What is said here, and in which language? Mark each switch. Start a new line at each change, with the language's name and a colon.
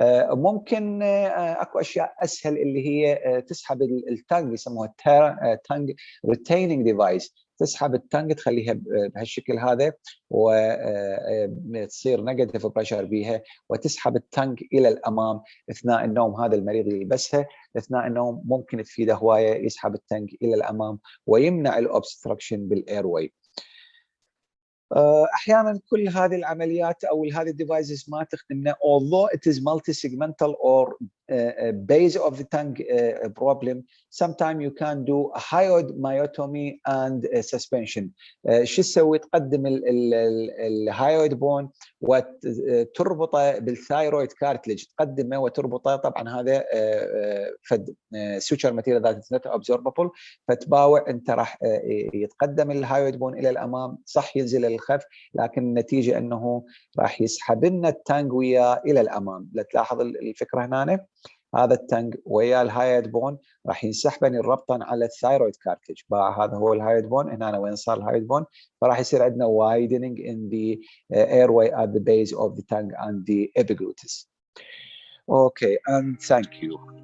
Arabic: ممكن اكو اشياء اسهل اللي هي تسحب التانج يسموها تانج ريتيننج ديفايس، تسحب التانج تخليها بهالشكل هذا وتصير نيجاتيف بريشر بيها وتسحب التانج الى الامام اثناء النوم. هذا المريض يلبسها اثناء النوم ممكن تفيده هوايه، يسحب التانج الى الامام ويمنع الاوبستراكشن بالايرواي.
English: احيانا كل هذه العمليات او هذه الديفايسز ما تخدمنا although it is multi-segmental or base of the tongue problem. Sometimes you can do a hyoid myotomy and suspension.
Arabic: شو تسوي؟ تقدم الهايويد بون وتربطه بالثايرويد كارتلج، تقدمه وتربطه. طبعا هذا فد سوتشر ماتيريال ذات نوت ابزورببل، فتباوع انت راح يتقدم الهايويد بون الى الامام، صح ينزل الخف، لكن النتيجه انه راح يسحب لنا التانج وياه الى الامام. لا تلاحظ الفكره هنا، هذا التنج ويا الهايد بون راح ينسحبن ربطا على الثايرويد كارتلج.
English: هذا هو الهايد بون، هنا وين صار الهايد بون، فراح يصير عندنا widening in the airway at the base of the tongue and the epiglottis. Okay, and thank you.